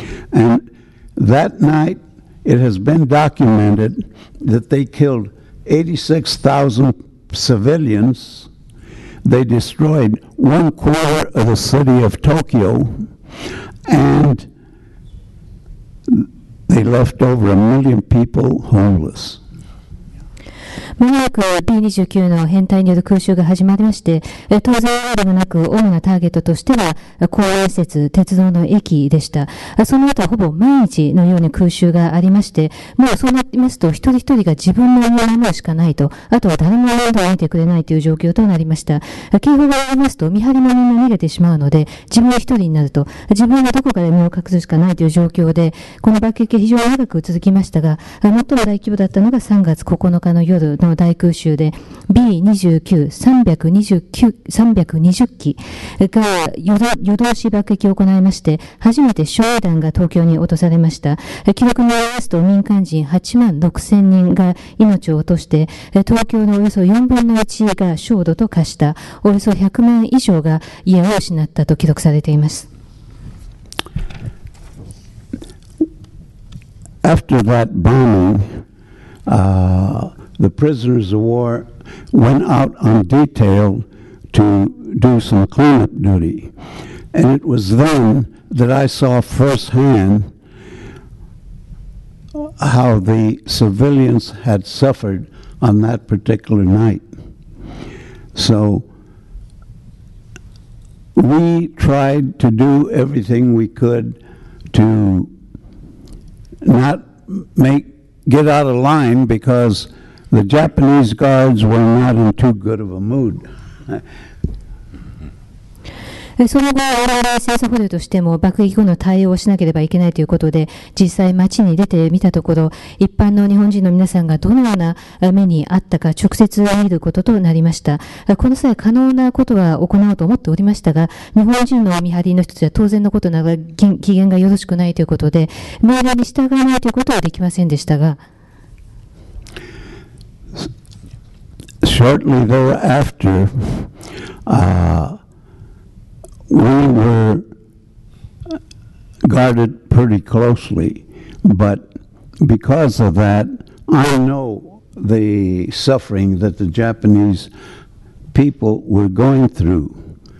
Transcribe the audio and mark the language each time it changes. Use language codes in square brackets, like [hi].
[en] And that night, it has been documented that they killed 86,000 civilians. They destroyed 1/4 of the city of Tokyo, and they left over 1 million people homeless. [ja] まもなく B29 の編隊による空襲が始まりまして、当然でもなく主なターゲットとしては公営施設、鉄道の駅でした。その後はほぼ毎日のように空襲がありまして、もうそうなりますと一人一人が自分の身を守るしかないと、あとは誰も面倒を見てくれないという状況となりました。警報がありますと見張りもみんな逃げてしまうので、自分一人になると、自分がどこかで身を隠すしかないという状況で、この爆撃は非常に長く続きましたが、最も大規模だったのが3月9日の夜の大空襲で B29、320機が夜通し爆撃を行いまして、初めて焼夷弾が東京に落とされました。記録によりますと民間人8万6000人が命を落として、東京のおよそ4分の1が焦土と化した、およそ100万以上が家を失ったと記録されています。 [en] After that bombing, the prisoners of war went out on detail to do some cleanup duty. And it was then that I saw firsthand how the civilians had suffered on that particular night. So we tried to do everything we could to not get out of line, because the Japanese guards were not in too good of a mood. [ja] その後、我々戦争捕虜としても爆撃後の対応をしなければいけないということで、実際街に出てみたところ、一般の日本人の皆さんがどのような目にあったか直接見ることとなりました。この際可能なことは行おうと思っておりましたが、日本人の見張りの人たちは当然のことながら機嫌がよろしくないということで、命令に従わないということはできませんでしたが、 [en] Shortly thereafter, we were guarded pretty closely, but because of that, I know the suffering that the Japanese people were going through.